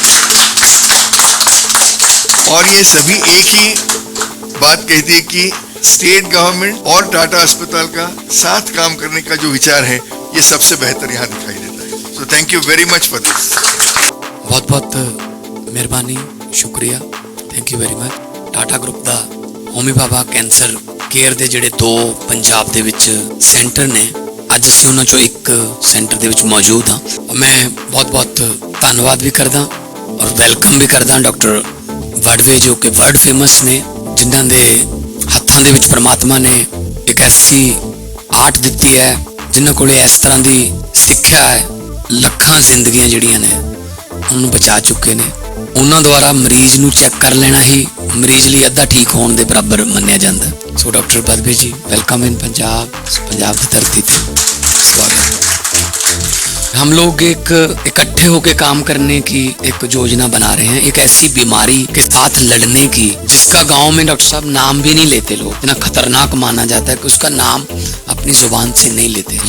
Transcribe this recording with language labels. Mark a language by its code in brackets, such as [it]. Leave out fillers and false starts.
[hi] और ये सभी एक ही बात कहती है कि स्टेट गवर्नमेंट और टाटा अस्पताल का साथ काम करने का जो विचार है ये सबसे बेहतर यहाँ दिखाई देता है। [en] So thank you very much for this. [hi] बहुत बहुत मेहरबानी, शुक्रिया, [en] Thank you very much. [pa] Tata group ਦਾ homie Baba cancer care ਦੇ ਜਿਹੜੇ 2 ਪੰਜਾਬ ਦੇ ਵਿੱਚ ਸੈਂਟਰ ਨੇ, ਅੱਜ ਅਸੀਂ ਉਹਨਾਂ ਚੋਂ ਇੱਕ ਸੈਂਟਰ ਦੇ ਵਿੱਚ ਮੌਜੂਦ ਹਾਂ। ਮੈਂ ਬਹੁਤ ਧੰਨਵਾਦ ਵੀ ਕਰਦਾ ਔਰ ਵੈਲਕਮ ਵੀ ਕਰਦਾ ਡਾਕਟਰ ਵੜਵੇ ਜੋ ਕਿ ਵਰਲਡ ਫੇਮਸ ਨੇ, ਜਿਨ੍ਹਾਂ ਦੇ ਹੱਥਾਂ ਦੇ ਵਿੱਚ ਪਰਮਾਤਮਾ ਨੇ ਇੱਕ ਐਸੀ ਆਰਟ ਦਿੱਤੀ ਹੈ, ਜਿਨ੍ਹਾਂ ਕੋਲੇ ਇਸ ਤਰ੍ਹਾਂ ਦੀ ਸਿੱਖਿਆ ਹੈ, ਲੱਖਾਂ ਜ਼ਿੰਦਗੀਆਂ ਜਿਹੜੀਆਂ ਨੇ ਉਹਨੂੰ ਬਚਾ ਚੁੱਕੇ ਨੇ। ਉਹਨਾਂ ਦੁਆਰਾ ਮਰੀਜ਼ ਨੂੰ ਚੈੱਕ ਕਰ ਲੈਣਾ ਹੀ ਮਰੀਜ਼ ਲਈ ਅੱਧਾ ਠੀਕ ਹੋਣ ਦੇ ਬਰਾਬਰ ਮੰਨਿਆ ਜਾਂਦਾ। [hi] ਸੋ doctor बदवे ji, welcome in Punjab की धरती पे स्वागत। हम लोग एक इकट्ठे होकर काम करने की एक योजना बना रहे हैं, एक ऐसी बीमारी के साथ लड़ने की जिसका गांव में डॉक्टर साहब नाम भी नहीं लेते लोग, इतना खतरनाक माना जाता है कि उसका नाम अपनी जुबान से नहीं लेते।